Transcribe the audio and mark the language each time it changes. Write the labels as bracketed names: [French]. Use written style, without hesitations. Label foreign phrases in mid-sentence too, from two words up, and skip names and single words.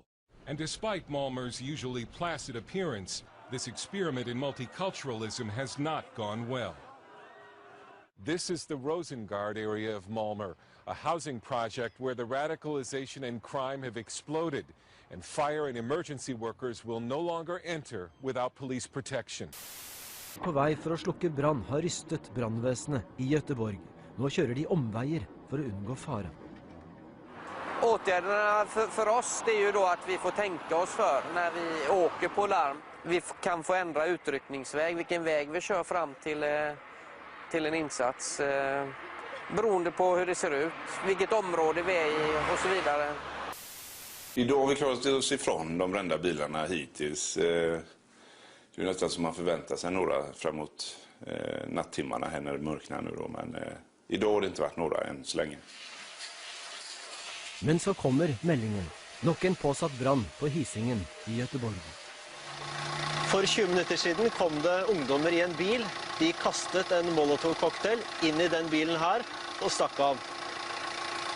[English] And despite Malmö's usually placid appearance, this experiment in multiculturalism has not gone well. This is the Rosengard area of Malmö, a housing project where the radicalization and crime have exploded, and fire and emergency workers will no longer enter without police protection. [Norwegian] På vei for å slukke brann har rystet brannvesenet i Göteborg. Nå kjører de omveier for å unngå fare. [Swedish] Åtgärderna för oss det är ju då att vi får tänka oss för när vi åker på larm. Vi kan få ändra utryckningsväg, vilken väg vi kör fram till en insats. Beroende på hur det ser ut, vilket område vi är i och så vidare. Idag har vi klarat oss ifrån de brända bilarna hittills. Det är nästan som man förväntar sig några framåt nattimmarna här när det mörknar nu då. Men idag har det inte varit några än så länge. [Norwegian] Men så kommer meldingen. Nok en påsatt brann på Hisingen i Göteborg. For 20 minutter siden kom det ungdommer i en bil. De kastet en Molotov-cocktail inn i den bilen her og stakk av.